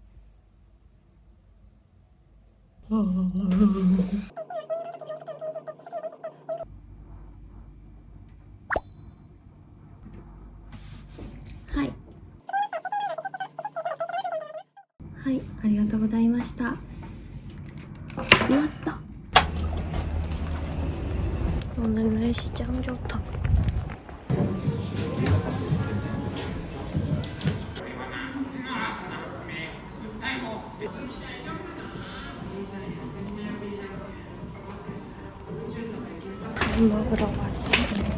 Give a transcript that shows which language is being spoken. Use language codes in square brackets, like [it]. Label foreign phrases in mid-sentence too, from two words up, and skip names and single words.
[ja] 하이. 하이, ありがとうございました。終わった。 [ko] 오늘 날씨 짱 좋다. 밥 먹으러 왔어요.